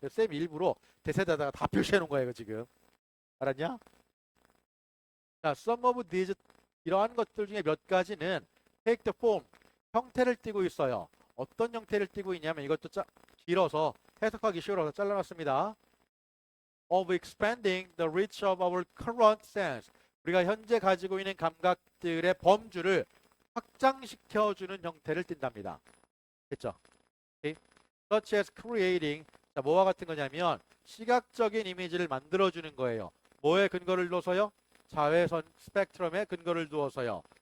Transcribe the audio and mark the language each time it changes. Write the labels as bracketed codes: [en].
[ko] 쌤 일부러 대세다다가 다 표시해 놓은 거야 이거 지금. 알았냐? 자, [en] some of these [ko] 이러한 것들 중에 몇 가지는 [en] take the form [ko] 형태를 띠고 있어요. 어떤 형태를 띠고 있냐면 이것도 길어서 해석하기 쉬워서 잘라놨습니다. [en] of expanding the reach of our current sense. [ko] 우리가 현재 가지고 있는 감각들의 범주를 확장시켜주는 형태를 띈답니다. 됐죠? [en] Okay? Such as creating. [ko] 자, 뭐와 같은 거냐면 시각적인 이미지를 만들어주는 거예요. 뭐에 근거를 둬서요? 자외선 스펙트럼에 근거를 두어서요.